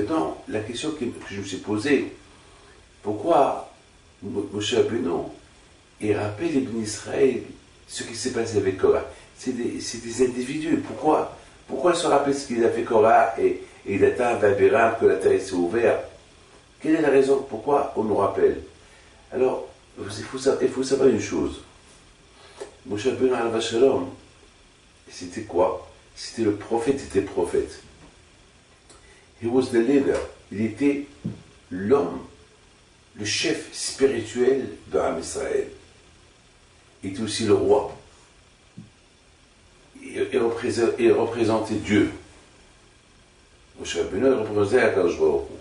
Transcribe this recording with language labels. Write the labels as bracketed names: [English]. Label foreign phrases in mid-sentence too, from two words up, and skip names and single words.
[French] Maintenant, la question que je me suis posée, pourquoi Moshe Rabbeinu il rappelle les Bnei Israël ce qui s'est passé avec Korah? C'est des individus. Pourquoi se rappeler ce qu'il a fait Korah et Dathan et Abiram, que la terre s'est ouverte? Quelle est la raison? Pourquoi on nous rappelle? Alors, il faut savoir une chose. [Hebrew] משה רבינו עליו השלום, [French] c'était quoi? C'était le prophète des prophètes. [English] He was the leader. [French] Il était l'homme, le chef spirituel de Am Israël. Il était aussi le roi. Il représentait Dieu. Moshe Rabbeinu représentait Akadosh Baruch Hu.